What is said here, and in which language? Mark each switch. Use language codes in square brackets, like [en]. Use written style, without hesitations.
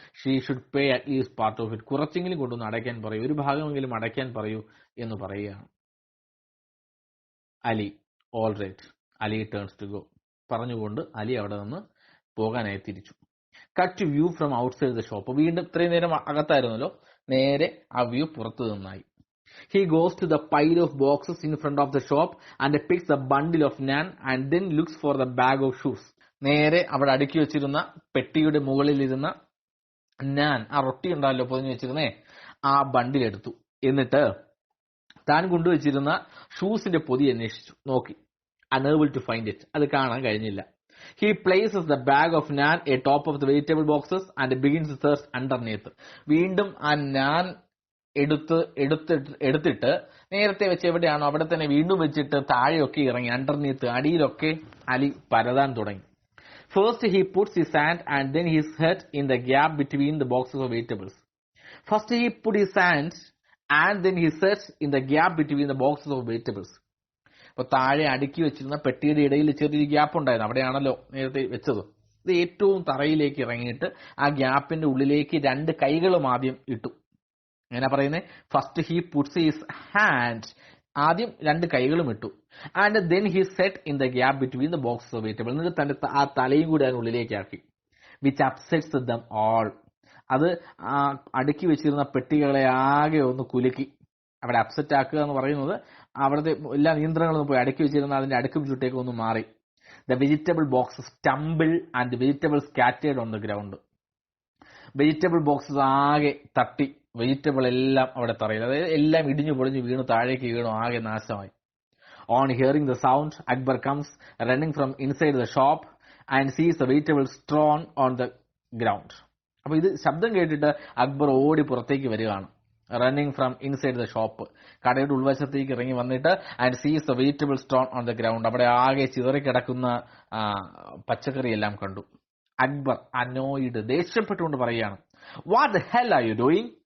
[en] she should pay at least part of it, [ml] കുറച്ചെങ്കിലും കൊണ്ടൊന്ന് അടയ്ക്കാൻ പറയൂ, ഒരു ഭാഗമെങ്കിലും അടയ്ക്കാൻ പറയൂ എന്ന് പറയുകയാണ്. Ali, [en] All right, Ali turns to go. [ml] പറഞ്ഞുകൊണ്ട് അലി അവിടെ നിന്ന് പോകാനായി തിരിച്ചു. [en] Cut view from outside the shop. [ml] വീണ്ടും ഇത്രയും നേരം അകത്തായിരുന്നല്ലോ, നേരെ ആ വ്യൂ പുറത്തു നിന്നായി. [en] He goes to the pile of boxes in front of the shop and picks a bundle of naan and then looks for the bag of shoes. [ml] നേരെ അവിടെ അടുക്കി വെച്ചിരുന്ന പെട്ടിയുടെ മുകളിലിരുന്ന നാൻ, ആ റൊട്ടി ഉണ്ടാവല്ലോ പൊതിഞ്ഞു വെച്ചിരുന്നേ, ആ ബണ്ടിൽ എടുത്തു. എന്നിട്ട് താൻ കൊണ്ടുവച്ചിരുന്ന ഷൂസിന്റെ പൊതി അന്വേഷിച്ചു നോക്കി. [en] unable to find it, [ml] അത് കാണാൻ കഴിഞ്ഞില്ല. [en] He places the bag of naan atop of the vegetable boxes and begins to search underneath. [ml] വീണ്ടും ആ നാൻ എടുത്തിട്ട് നേരത്തെ വെച്ച് എവിടെയാണോ അവിടെ തന്നെ വീണ്ടും വെച്ചിട്ട് താഴെയൊക്കെ ഇറങ്ങി, അണ്ടർനീത്ത്, അടിയിലൊക്കെ അലി പരതാൻ തുടങ്ങി. [en] First he puts his hand and then his head in the gap between the boxes of vegetables. First he put his hand and then he searched in the gap between the boxes of vegetables. [ml] അപ്പൊ താഴെ അടുക്കി വെച്ചിരുന്ന പെട്ടിയുടെ ഇടയിൽ ചെറിയൊരു gap ഉണ്ടായിരുന്നു, അവിടെയാണല്ലോ നേരത്തെ വെച്ചത്. ഇത് ഏറ്റവും തറയിലേക്ക് ഇറങ്ങിയിട്ട് ആ ഗ്യാപ്പിന്റെ ഉള്ളിലേക്ക് 2 കൈകളും ആദ്യം ഇട്ടു. എങ്ങനെ പറയുന്നത്? [en] first he puts his hand, [ml] ആദ്യം 2 കൈകളും ഇട്ടു. [en] and then he set in the gap between the boxes of vegetable, [ml] എന്നിട്ട് തന്റെ ആ തലയും കൂടി അതിനുള്ളിലേക്ക് ആക്കി. [en] which upsets them all. [ml] അത് അടുക്കി വെച്ചിരുന്ന പെട്ടികളെ ആകെ ഒന്ന് കുലുക്കി. അവിടെ അപ്സെറ്റ് ആക്കുക എന്ന് പറയുന്നത് അവിടുത്തെ എല്ലാ നിയന്ത്രണങ്ങളും പോയി അടുക്കി വെച്ചിരുന്ന അതിന്റെ അടുക്കും ചുട്ടേക്ക് ഒന്ന് മാറി. [en] The vegetable boxes stumble and the vegetables scattered on the ground. [ml] Vegetable boxes ആകെ തട്ടി, വെജിറ്റബിൾ എല്ലാം അവിടെ തറയിൽ, അതായത് എല്ലാം ഇടിഞ്ഞു പൊളിഞ്ഞു വീണു, താഴേക്ക് വീണു, ആകെ നാശമായി. [en] On hearing the sound, Akbar comes running from inside the shop and sees the vegetables strewn on the ground. [ml] അപ്പൊ ഇത് ശബ്ദം കേട്ടിട്ട് അക്ബർ ഓടി പുറത്തേക്ക് വരികയാണ്. [en] running from inside the shop, [ml] കടയുടെ ഉൾവശത്തേക്ക് ഇറങ്ങി വന്നിട്ട് [en] and sees the vegetable stone on the ground, [ml] അവിടെ ആകെ ചിതറിക്കിടക്കുന്ന പച്ചക്കറി എല്ലാം കണ്ടു. [en] Akbar annoyed, [ml] ദേഷ്യപ്പെട്ടുകൊണ്ട് പറയുകയാണ്, [en] What the hell are you doing?